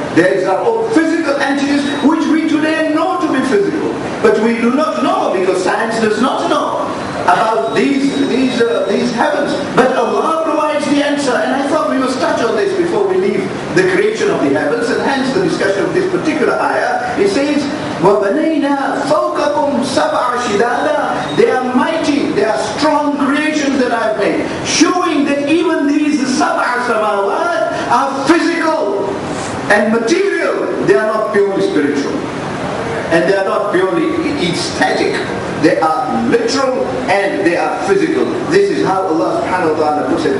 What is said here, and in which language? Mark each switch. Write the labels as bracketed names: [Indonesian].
[English] These are all physical entities which we today know to be physical. But we do not know, because science does not know about these heavens. But Allah provides the answer, and I thought we must touch on this before we leave the creation of the heavens, and hence the discussion of this particular ayah. It says, [Arabic] وَبَنَيْنَا فَوْقَكُمْ سَبْعَ شِدَادًا. [English] They are mighty, they are strong creations that I have made, showing that even these sab'a samawat are physical and material. They are not purely spiritual, and they are not purely aesthetic. They are literal and they are physical. This is how Allah subhanahu wa ta'ala puts it.